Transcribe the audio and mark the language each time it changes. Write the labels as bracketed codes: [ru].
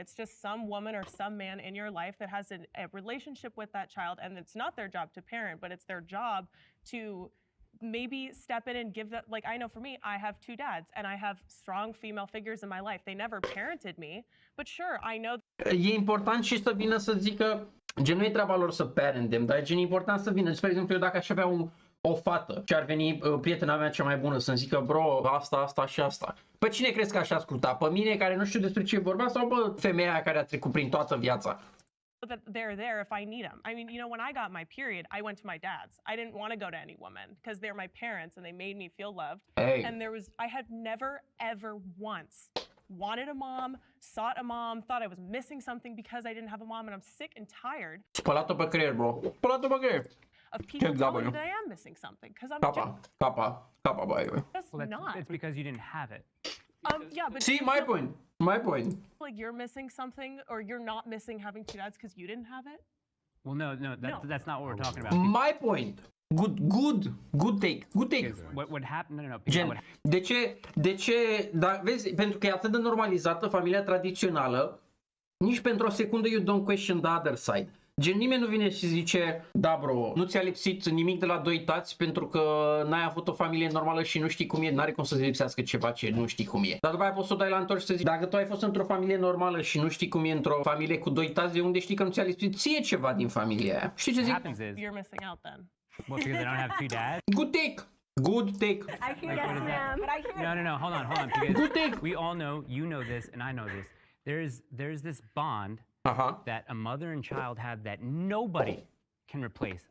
[en] It's just some woman or some man in your life that has a relationship with that child, and it's not their job to parent, but it's their job to maybe step in and give that. Like, I know for me, I have 2 dads and I have strong female figures in my life. They never parented me, but sure, I know. [ro] E important și să vină să zică, gen, nu e treaba lor să [en] parent them, [ro] dar e gen important să vină. Spre exemplu, eu dacă aș avea o fată și ar veni prietena mea cea mai bună să-mi zică, bro, asta și asta. Pe cine crezi că aș asculta? Pe mine, care nu știu despre ce vorba, sau pe femeia care a trecut prin toată viața? [en] That they're there if I need them. I mean, you know, when I got my period, I went to my dad's. I didn't want to go to any woman because they're my parents and they made me feel loved. Hey. And I had never, ever once wanted a mom, sought a mom, thought I was missing something because I didn't have a mom, and I'm sick and tired. [ro] Spălat-o pe creier, bro. Spălat-o pe creier. [en] Of people telling me that I am missing something because I'm [ro] Capa, băi. [en] just not. It's because you didn't have it. Yeah, but See, my point. Like you're missing something, or you're not missing having 2 dads because you didn't have it. Well, no, that's not what we're talking about. My point. Good take. Because what happened? No. [ro] Gen, de ce, da, vezi, pentru că e atât de normalizată familia tradițională, nici pentru o secundă [en] you don't question the other side. [ro] Gen, nimeni nu vine și zice, da, bro, nu ți-a lipsit nimic de la 2 tați pentru că n-ai avut o familie normală și nu știi cum e, n-are cum să-ți lipsească ceva ce nu știi cum e. Dar după aia poți să o dai la întors și să zici, dacă tu ai fost într-o familie normală și nu știi cum e într-o familie cu 2 tați, de unde știi că nu ți-a lipsit ție ceva din familia aia? Știi ce zic? [en] You're missing out then. Well, because they don't have 2 dads? Good take. I hear yes, ma'am, but I hear No, hold on, because we all know, you know this, and I know this. There's this bond that a mother and child have that nobody can replace.